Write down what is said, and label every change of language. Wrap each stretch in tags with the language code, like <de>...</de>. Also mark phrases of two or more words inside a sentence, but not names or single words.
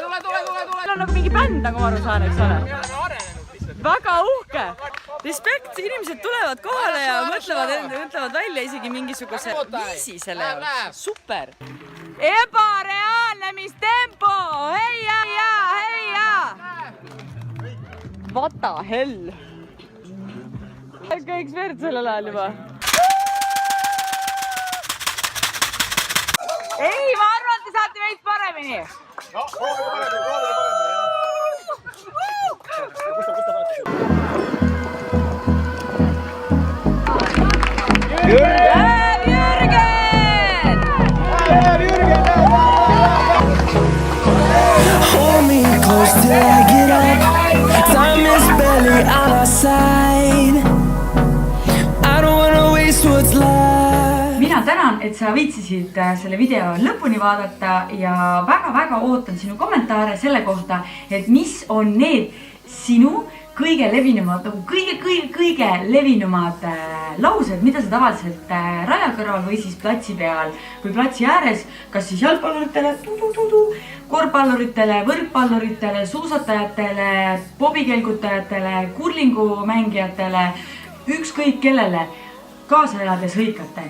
<et>Siin on nagu mingi bänd, nagu ma aru saan, eks ole. Väga uhke. Respekt, inimesed tulevad kohale ja mõtlevad välja isegi mingisuguse viisi selle jaoks. Super. Ebareaalne, mis tempo! Heia!</et> <en>What the hell?</en> <et>Ikka ekspert sellel ajal juba. Ei, ma arvan, te saate veits paremini. No, proovime. Läheb Jürgen!</et> <en>Hold me close till I get up. Time is barely on our side. I don't wanna waste what's left.</en> <et>Mina tänan, et sa viitsisid selle video lõpuni vaadata ja väga-väga ootan sinu kommentaare selle kohta, et mis on need sinu kõige levinumad, nagu kõige levinumad laused, mida sa tavaliselt raja kõrval või siis platsi peal või platsi ääres, kas siis jalgpalluritele, korvpalluritele, võrkpalluritele, suusatajatele, bobikelgutajatele, kurlingumängijatele, ükskõik kellele kaasa elades hõikate.</et>